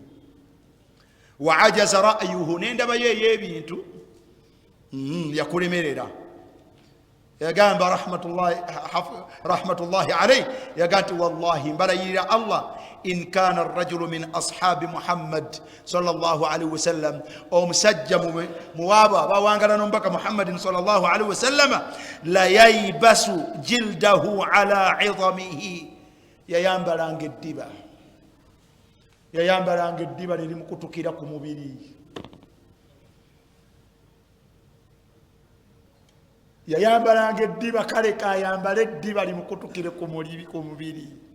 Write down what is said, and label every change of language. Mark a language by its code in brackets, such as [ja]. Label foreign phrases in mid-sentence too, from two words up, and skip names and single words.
[ar] وأعجز رأيه, [lg] n'endabayo ey'ebintu yakulemerera. [ar] yagamba رحمة الله عليه yagati wallahi mbalayirira Allah إن كان الرجل من أصحاب محمد صلى الله عليه وسلم [lg] omusajja muwaba bawangala nombaka [ar] محمد صلى الله عليه وسلم لييبس جلده على عظامه yayambalanga [lg] eddiba lirimukutukira ku mubiri yayambalanga eddiba kale kayambala eddiba limukutukire ku mubiri